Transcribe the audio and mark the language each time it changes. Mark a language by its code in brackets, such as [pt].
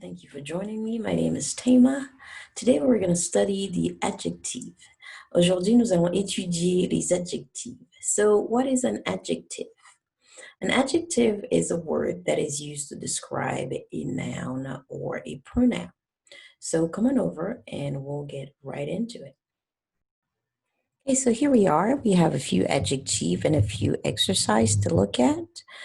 [en] Thank you for joining me. My name is Tama. Today, we're going to study the adjective. [fr] Aujourd'hui, nous allons étudier les adjectifs. [en] So, what is an adjective? An adjective is a word that is used to describe a noun or a pronoun. So, come on over and we'll get right into it. Okay, so here we are. We have a few adjectives and a few exercises to look at.